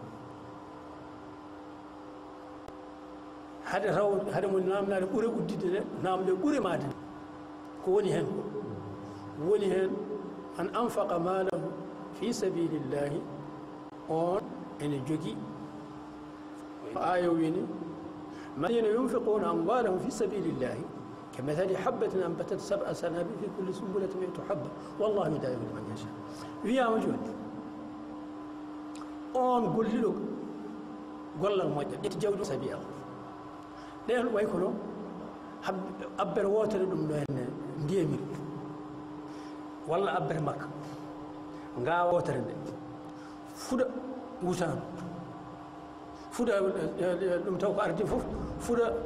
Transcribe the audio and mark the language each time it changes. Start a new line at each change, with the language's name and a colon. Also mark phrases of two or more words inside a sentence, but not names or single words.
Fula: hade raw hade mo namnade ɓuure uddide nde namde ɓuure made ko woni hen woni hen
Arabic: أن أنفق ماله في سبيل الله
Fula: on ene jogui aya wini
Arabic: الذين ينفقون أموالهم في سبيل الله كمثل حبة أنبتت 7 سنابل في كل سنبلة 100 حبة والله يضاعف لمن يشاء ويا وجود
Fula: on golliɗo gollal moƴƴo ƴetti jawdi
Arabic: سبيل الله
Fula: ɗen way kono abbere wotere ɗum ɗo henne ndiyemiri walla abbere makka ngawa wotere nde fuɗa wutanu fuɗa ɗum taw ko ardi fof fuɗa